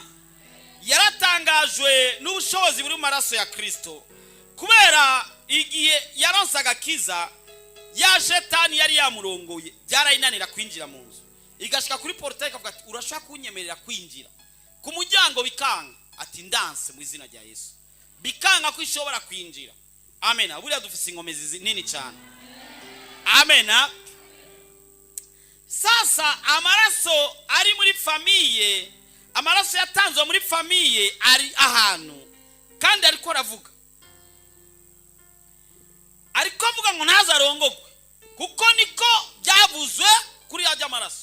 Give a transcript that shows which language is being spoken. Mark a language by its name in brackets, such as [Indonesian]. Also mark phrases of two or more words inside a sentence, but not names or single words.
[Rundi] Yaratangajwe n'ubushobozi buri mu maraso ya Kristo, kubera igihe yaronsa gakiza ya shetani yari yamurongoye byarayinanira kwinjira mu nzu, igashika kuri portail ikavuga ati urashaka kunyemerera kwinjira, ku muryango bikanga ati ndanse mu izina rya Yesu, bikanga ko ishobora kwinjira. Amena. Buriya dufise ingomezi nini cyane. Amena. Sasa amaraso ari muri famiye, amaraso yatanzwe muri famiye ari ahantu kandi ariko aravuga. Ariko avuga ngo ntazarongogwe kuko niko byavuzwe kuri ajya amaraso.